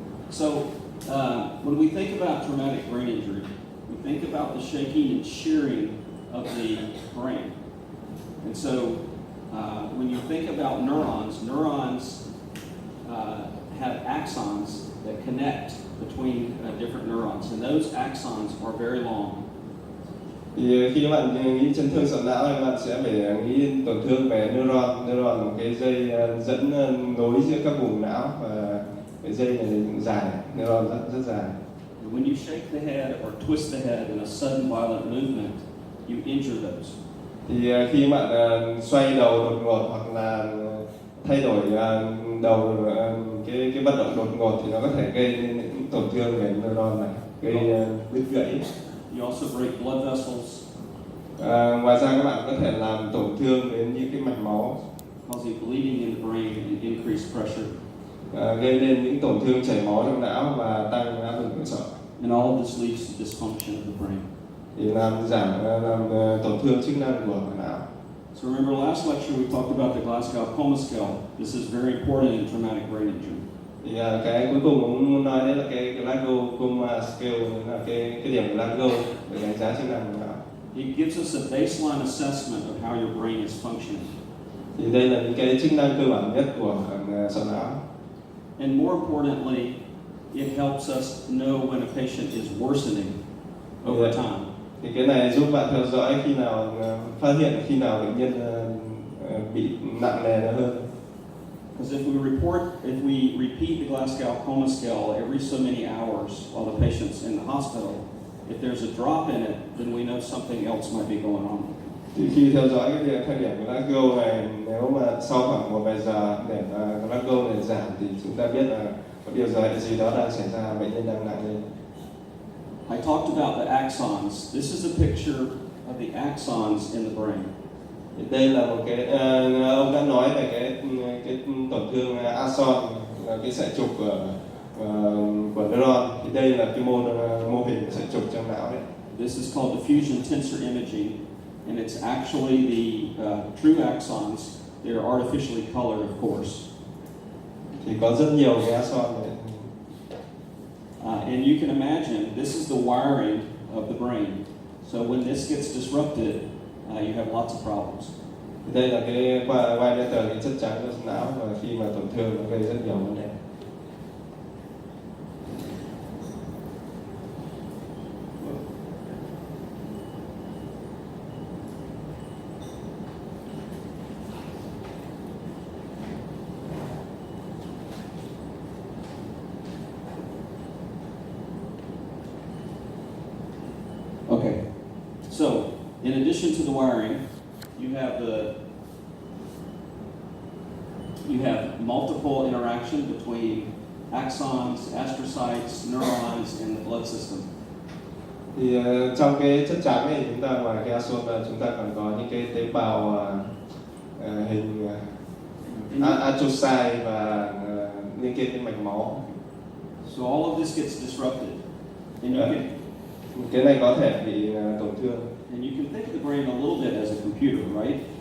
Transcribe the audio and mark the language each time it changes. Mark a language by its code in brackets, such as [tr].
[en] So when we think about traumatic brain injury, we think about the shaking and shearing of the brain. And so when you think about neurons have axons that connect between different neurons, and those axons are very long. [vi] Thì khi các bạn nghĩ chấn thương sọ não thì bạn sẽ phải nghĩ tổn thương về neuron. Neuron là một cái dây dẫn nối giữa các vùng não, và cái dây này cũng dài, neuron rất dài. [en] When you shake the head or twist the head in a sudden violent movement, you injure those. [vi] Thì khi bạn xoay đầu đột ngột hoặc là thay đổi đầu, cái vận động đột ngột thì nó có thể gây nên những tổn thương về neuron này, gây đứt gãy. [en] You also break blood vessels. [vi] Ngoài ra các bạn có thể làm tổn thương đến những cái mạch máu, [en] causing bleeding in the brain and increased pressure. [vi] Gây nên những tổn thương chảy máu trong não và tăng áp lực nội sọ. [en] And all of this leads to dysfunction of the brain. [vi] Thì làm tổn thương chức năng của não. [en] So remember last lecture we talked about the Glasgow Coma scale. This is very important in traumatic brain injury. [vi] Thì cái cuối cùng cũng muốn nói đấy là cái Glasgow Coma scale, là cái điểm Glasgow để đánh giá chức năng của não. [en] It gives us a baseline assessment of how your brain is functioning. [vi] Thì đây là những cái chức năng cơ bản nhất của sọ não. [en] And more importantly, it helps us know when a patient is worsening over time. [vi] Thì cái này giúp bạn theo dõi khi nào phát hiện khi nào bệnh nhân bị nặng nề hơn. [en] Because if we repeat the Glasgow Coma scale every so many hours while the patient's in the hospital, if there's a drop in it, then we know something else might be going on. [vi] Thì khi theo dõi cái việc thời điểm của Glasgow này, nếu mà sau khoảng một vài giờ để Glasgow này giảm thì chúng ta biết là có điều gì đó đang xảy ra, bệnh nhân đang nặng lên. [en] I talked about the axons. This is a picture of the axons in the brain. [vi] Thì đây là một cái ông đã nói về cái tổn thương axon, là cái sợi trục của neuron. Thì đây là cái mô hình sợi trục trong não đấy. [en] This is called diffusion tensor imaging, and it's actually the true axons. They are artificially colored, of course. [vi] Thì có rất nhiều cái axon đấy. [en] And you can imagine, this is the wiring of the brain. So when this gets disrupted, you have lots of problems. [vi] Đây là cái white matter, cái chất trắng trong não, và khi mà tổn thương nó gây rất nhiều vấn đề. [en] Okay, so in addition to the wiring, you have multiple interaction between axons, astrocytes, neurons, and the blood system. [vi] Thì trong cái chất trắng này, chúng ta ngoài cái axon ra, chúng ta còn có những cái tế bào hình astrocyte và liên kết với mạch máu. [en] So all of this gets disrupted, and [vi] cái này có thể bị tổn thương. [en] And you can think of the brain a little bit as a computer, right?